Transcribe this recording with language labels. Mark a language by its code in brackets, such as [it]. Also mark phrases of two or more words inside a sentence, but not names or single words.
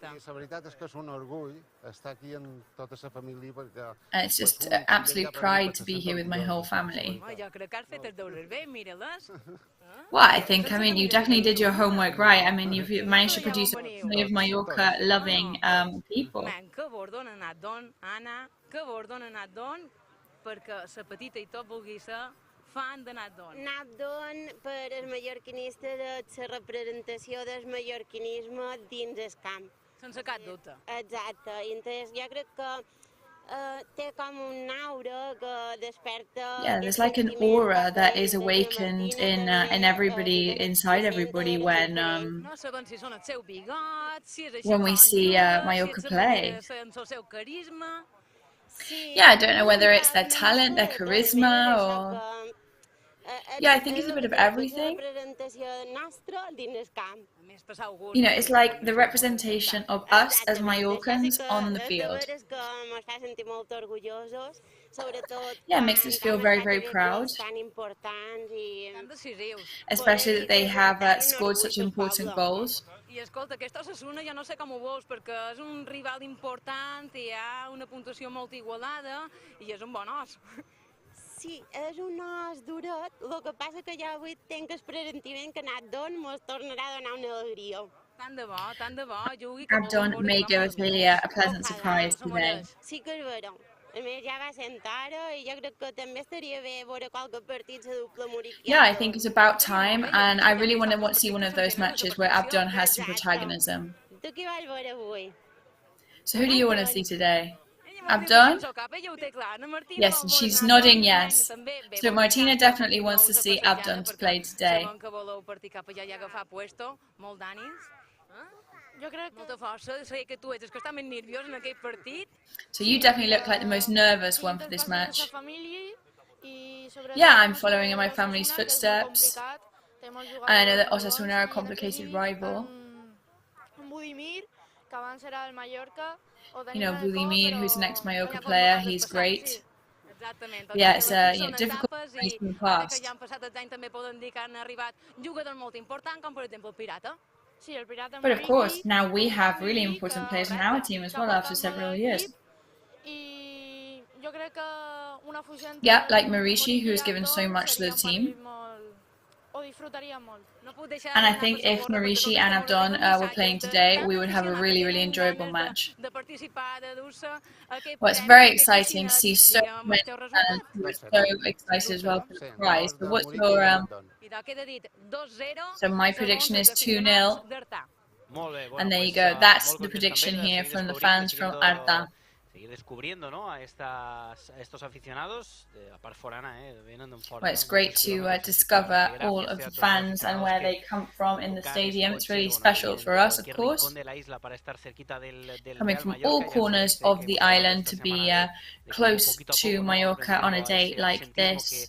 [en] And it's just absolute pride to be here with my whole family. Well, I mean, you definitely did your homework right. I mean, you've managed to produce a family of Mallorca loving people. [ca] Fan de Nadon. Nadon, per els mallorquinistes, és la representació del mallorquinisme dins el camp. Sense cap dubte. Exacte. I entonces jo crec que té com un aura que desperta... [en] Yeah, there's like an aura that is awakened in everybody, inside everybody when we see Mallorca play. Yeah, I don't know whether it's their talent, their charisma, or... Yeah, I think it's a bit of everything. You know, it's like the representation of us as Mallorcans on the field. [ca] sobretot [en] Yeah, it makes us feel very, very proud, [ca] tan importants i Tan decisius. [en] especially that they have scored such important goals. [ca] I escolta, aquesta Osasuna ja no sé com ho veus, perquè és un rival important, hi ha una puntuació molt igualada i és un bon os. Sí, és un os duret, el que passa que jo avui tinc el pressentiment que Abdon mos tornarà a donar una alegria. Tant de bo, jugui. [en] Abdon may give us a pleasant surprise today. [ca] Sí que és vera. A més, ja va sentar ara i jo crec que també estaria bé veure qualque partit de doble moriquià. [en] Yeah, I think it's about time, and I really want to see one of those matches where Abdon has some protagonism. [ca] Tu qui vols veure avui? [en] So who do you want to see today? Abdon? Yes, and she's nodding yes. So Martina definitely wants to see Abdon to play today. [ca] Jo crec molta força, sé que tu ets que està més nerviós en aquell partit. [en] So you definitely look like the most nervous one for this match. Yeah, I'm following in my family's footsteps. And I know that Osasuna are a complicated rival. You know, Budimir, who's an ex-Mallorca player, he's great. Yeah, it's a difficult place in the past. [ca] Ja han passat els anys també poden dir que han arribat jugadors molt importants, com per exemple el Pirata. [en] But of course, now we have really important players on our team as well after several years. Yeah, like Marishi, who's given so much to the team. And I think if Marishi and Abdon were playing today, we would have a really, really enjoyable match. Well, it's very exciting to see so many fans who are so excited as well for the prize. But what's your... So my prediction is 2-0. And there you go. That's the prediction here from the fans from Arta. [es] Seguir descubriendo, ¿no? a estos aficionados, [ca] apart forana, [es] vienen de fora. [en] Well, it's great to discover all of the fans and where they come from in the stadium. It's really special for us, of course. Coming from all corners of the island to be close to Mallorca on a day like this.